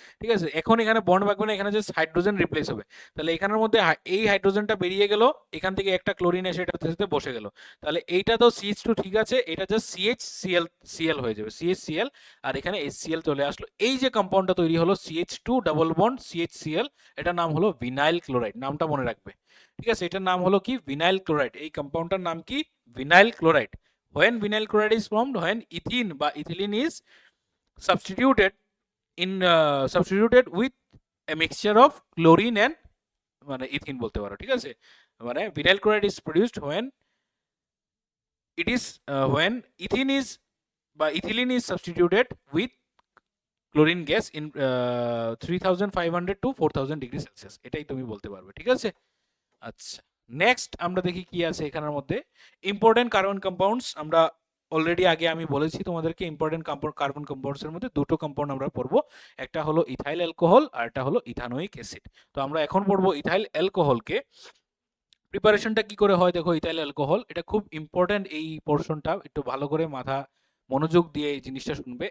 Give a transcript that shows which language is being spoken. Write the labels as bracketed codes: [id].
[bn] ঠিক আছে, এখন এখানে বন্ড ভাঙবে না, এখানে জাস্ট হাইড্রোজেন রিপ্লেস হবে, তাহলে এখানের মধ্যে এই হাইড্রোজেনটা বেরিয়ে গেল, এখান থেকে একটা ক্লোরিন এসে এটার সাথে বসে গেল, তাহলে এইটা তো CH2 ঠিক আছে, এটা জাস্ট CHCl হয়ে যাবে, CHCl, আর এখানে HCl চলে আসলো। এই যে কম্পাউন্ডটা তৈরি হলো CH2 ডাবল বন্ড CHCl, এটার নাম হলো ভিনাইল ক্লোরাইড, নামটা মনে রাখবে। ঠিক আছে, এটার নাম হলো কি? Vinyl chloride. এই কম্পাউন্ডটার নাম কি? Vinyl chloride. [en] When vinyl chloride is formed, when ethene বা ethylene is substituted substituted with a mixture of chlorine and [bn] মানে ইথিন বলতে পারো। [en] ঠিক আছে, মানে vinyl chloride is produced when it is when ethene is বা ethylene is substituted with chlorine gas in 3500 to 4000 degree Celsius, [bn] এটাই তুমি বলতে পারবে। ঠিক আছে, আচ্ছা, নেক্সট আমরা দেখি কি আছে এখানের মধ্যে। ইম্পর্টেন্ট কার্বন কম্পাউন্ডস, আমরা অলরেডি আগে আমি বলেছি তোমাদেরকে, ইম্পর্টেন্ট কার্বন কম্পাউন্ডস এর মধ্যে দুটো কম্পাউন্ড আমরা পড়বো, একটা হলো ইথাইল অ্যালকোহল আর একটা হলো ইথানোয়িক অ্যাসিড। তো আমরা এখন পড়বো ইথাইল অ্যালকোহলকে। প্রিপারেশনটা কি করে হয় দেখো, ইথাইল অ্যালকোহল, এটা খুব ইম্পর্টেন্ট, এই পোর্শনটা একটু ভালো করে মাথা মনোযোগ দিয়ে এই জিনিসটা শুনবে।